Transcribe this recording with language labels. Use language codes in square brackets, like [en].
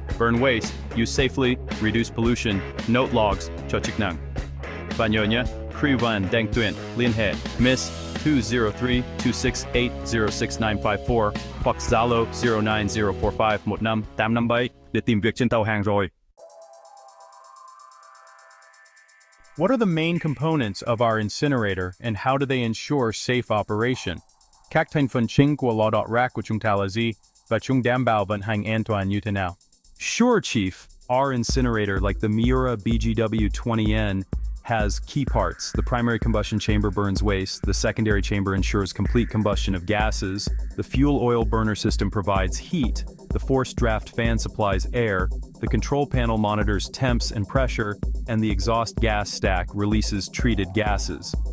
[en] Burn waste, use safely, reduce pollution, note logs [vi] cho chức năng. Và nhớ nhé, Crewvn đang tuyển, liên hệ Miss 203-268-06954 hoặc Zalo 0904515857 để tìm việc trên tàu hàng rồi. [en] What are the main components of our incinerator and how do they ensure safe operation? [vi] Các thành phần chính của lò đốt rác của chúng ta là gì và chúng đảm bảo vận hành an toàn như thế nào? [en] Sure, Chief. Our incinerator, like the Miura BGW-20N, has key parts. The primary combustion chamber burns waste, the secondary chamber ensures complete combustion of gases, the fuel oil burner system provides heat, the forced draft fan supplies air, the control panel monitors temps and pressure, and the exhaust gas stack releases treated gases.